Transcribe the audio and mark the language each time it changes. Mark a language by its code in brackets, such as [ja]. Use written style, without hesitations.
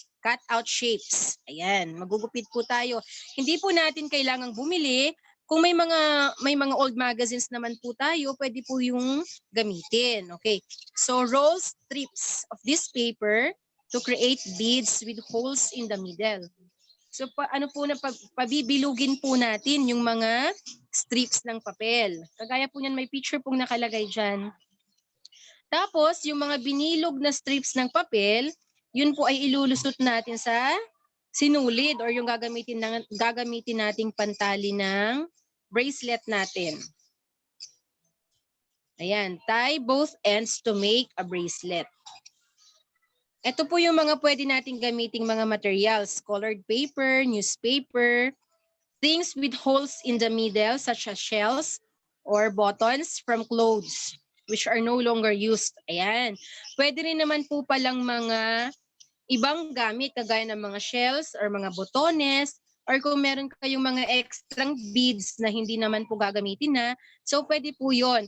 [en] Cut out shapes. [tl] Ayan, magugupit po tayo. Hindi po natin kailangang bumili. Kung may mga old magazines naman po tayo, pwede po yung gamitin. Okay. [en] So roll strips of this paper to create beads with holes in the middle. [tl] So pabibilugin po natin yung mga strips ng papel. Kagaya po niyan, may picture pong nakalagay dyan. Tapos yung mga binilog na strips ng papel, yun po ay ilulusot natin sa sinulid or yung gagamitin nating pantali ng bracelet natin. [en] Ayan, tie both ends to make a bracelet. Ito po yung mga pwede nating gamiting mga materials, colored paper, newspaper, things with holes in the middle such as shells or buttons from clothes which are no longer used. [tl] Ayan. Pwede rin naman po palang mga ibang gamit kagaya ng mga shells or mga botones or kung meron kayong mga extra beads na hindi naman po gagamitin na, so pwede po yon.